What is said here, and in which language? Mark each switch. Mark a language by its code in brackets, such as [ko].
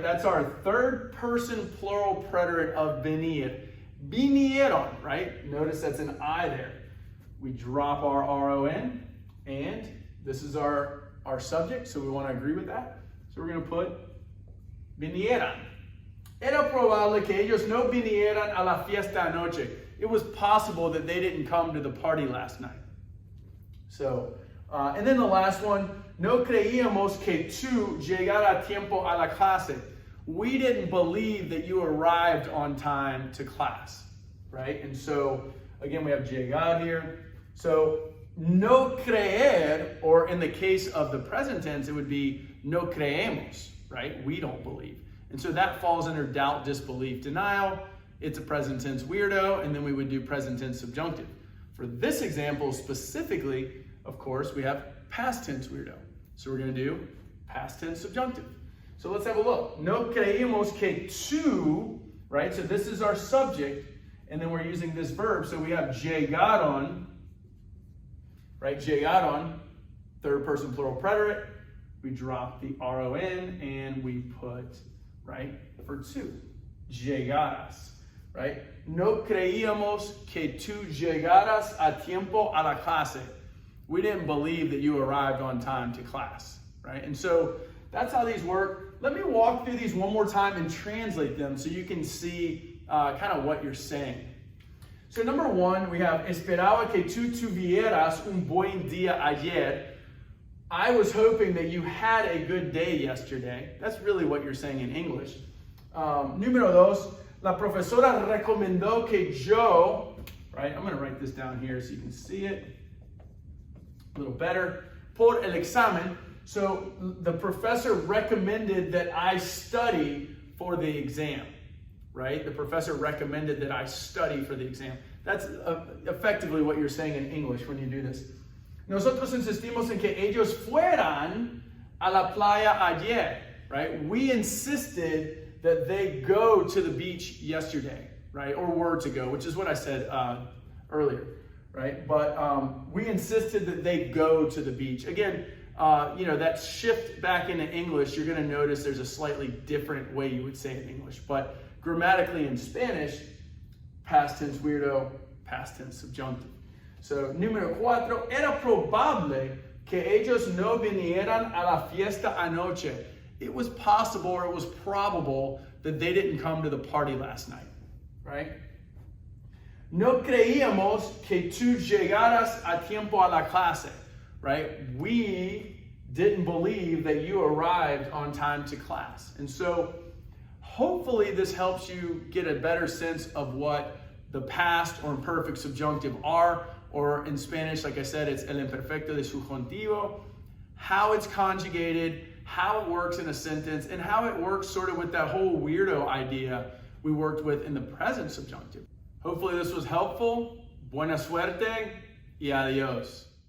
[en] That's our third person plural preterite of venir. Vinieron, right? Notice that's an I there. We drop our RON, and this is our subject, so we want to agree with that. So we're going to put vinieran. [es] Era probable que ellos no vinieran a la fiesta anoche. [en] It was possible that they didn't come to the party last night. So, and then the last one, [es] no creíamos que tú llegara a tiempo a la clase. [en] We didn't believe that you arrived on time to class, right? And so, again, we have llegar here. So, no creer, or in the case of the present tense, it would be no creemos, right? We don't believe. And so that falls under doubt, disbelief, denial. It's a present tense weirdo, and then we would do present tense subjunctive. For this example specifically, of course, we have past tense weirdo. So we're going to do past tense subjunctive. So let's have a look. [es] No creímos que tú, [en] right? So this is our subject, and then we're using this verb. So we have llegaron, right? Llegaron, third person plural preterite. We drop the RON, and we put, right, for two, llegaras, right? [es] No creíamos que tú llegaras a tiempo a la clase. [en] We didn't believe that you arrived on time to class, right? And so that's how these work. Let me walk through these one more time and translate them so you can see kind of what you're saying. So number one, we have [es] esperaba que tú tuvieras un buen día ayer. [en] I was hoping that you had a good day yesterday. That's really what you're saying in English. [es] Número dos, la profesora recomendó que yo, [en] right? I'm going to write this down here so you can see it a little better. [es] Por el examen. [en] So the professor recommended that I study for the exam, right? The professor recommended that I study for the exam. That's effectively what you're saying in English when you do this. [es] Nosotros insistimos en que ellos fueran a la playa ayer, [en] right? We insisted that they go to the beach yesterday, right? Or were to go, which is what I said earlier, right? But we insisted that they go to the beach. Again, that shift back into English, you're going to notice there's a slightly different way you would say it in English. But grammatically in Spanish, past tense weirdo, past tense subjunctive. So, [es] número cuatro, era probable que ellos no vinieran a la fiesta anoche. [en] It was possible, or it was probable, that they didn't come to the party last night, right? [es] No creíamos que tú llegaras a tiempo a la clase, [en] right? We didn't believe that you arrived on time to class. And so, hopefully this helps you get a better sense of what the past or imperfect subjunctive are. Or in Spanish, like I said, it's [es] el imperfecto de subjuntivo, [en] how it's conjugated, how it works in a sentence, and how it works sort of with that whole weirdo idea we worked with in the present subjunctive. Hopefully this was helpful. [es] Buena suerte y adios.